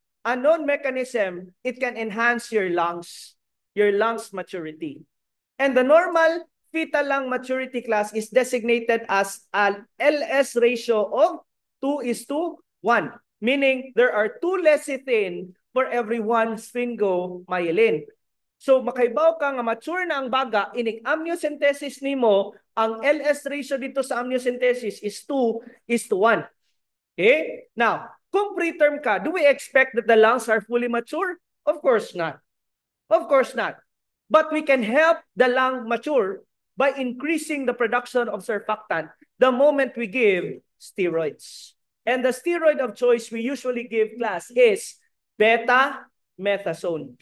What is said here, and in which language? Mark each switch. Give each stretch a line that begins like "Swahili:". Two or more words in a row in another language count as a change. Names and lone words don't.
English: a known mechanism, it can enhance your lungs maturity. And the normal fetal lung maturity class is designated as an LS ratio of 2:1, meaning there are 2 lecithin for every 1 sphingomyelin.
Hiligaynon: So makaibaw ka nga mature na ang baga, ining amniocentesis nimo, ang
English: LS ratio
Hiligaynon: dito sa amniocentesis is 2:1.
English: Okay? Now,
Hiligaynon: kung preterm ka,
English: do we expect that the lungs are fully mature? Of course not. Of course not. But we can help the lung mature by increasing the production of surfactant the moment we give steroids. And the steroid of choice we usually give class is betamethasone.